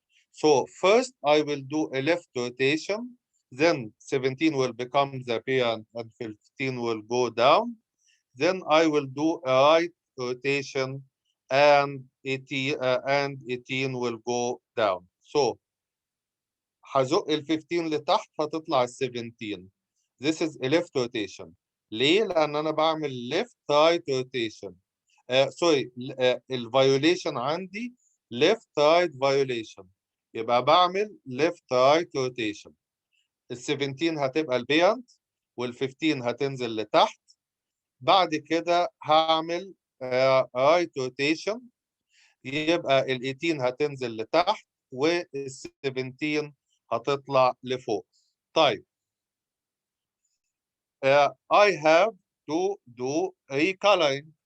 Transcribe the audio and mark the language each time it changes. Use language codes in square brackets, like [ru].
[en] So first I will do a left rotation, then 17 will become the parent and 15 will go down. Then I will do a right rotation and 18 will go down. [ar] So هزق ال 15 لتحت هتطلع ال 17. [en] This is a left rotation. [ar] ليه؟ لأن أنا بعمل [en] left right rotation. Sorry الفايوليشن عندي left right violation. [ar] يبقى بعمل [en] left right rotation. [ar] ال 17 هتبقى البيرنت وال 15 هتنزل لتحت. بعد كده هعمل right rotation، يبقى ال 18 هتنزل لتحت وال 17 هتطلع لفوق. [en] طيب I have to do recoloring.